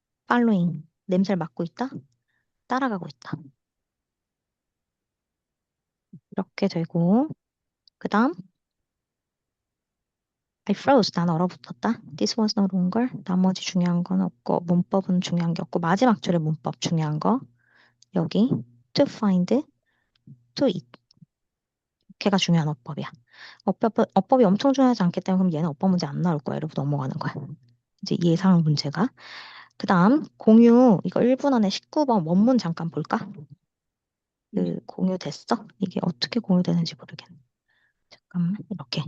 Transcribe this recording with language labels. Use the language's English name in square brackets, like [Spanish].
[English] following. [Korean] 냄새를 맡고 있다. 따라가고 있다. 이렇게 되고, 그 다음, [English] I froze. [Korean] 난 얼어붙었다. [English] This was no longer. [Korean] 나머지 중요한 건 없고, 문법은 중요한 게 없고, 마지막 줄에 문법 중요한 거. 여기, [English] to find, to eat. [Korean] 걔가 중요한 어법이야. 어법이 엄청 중요하지 않기 때문에 그럼 얘는 어법 문제 안 나올 거야. 이러고 넘어가는 거야. 이제 예상 문제가. 그 다음, 공유. 이거 1분 안에 19번 원문 잠깐 볼까? 네. 공유됐어? 이게 어떻게 공유되는지 모르겠네. 잠깐만, 이렇게.